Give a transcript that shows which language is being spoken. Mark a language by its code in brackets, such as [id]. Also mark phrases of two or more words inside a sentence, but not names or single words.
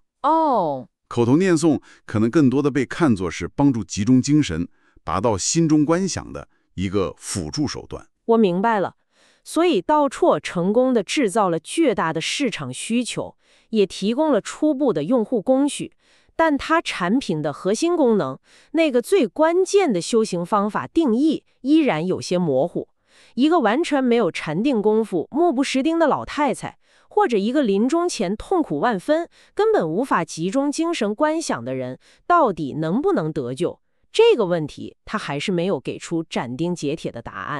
[zh] 口頭念誦可能更多的被看作是幫助集中精神、達到心中觀想的一個輔助手段。我明白了。所以道绰成功地製造了巨大的市場需求，也提供了初步的用戶工序。但它產品的核心功能，那個最關鍵的修行方法定義依然有些模糊。一個完全沒有禪定功夫、目不識丁的老太太，或者一個臨終前痛苦萬分、根本無法集中精神觀想的人，到底能不能得救？這個問題，他還是沒有給出斬釘截鐵的答案。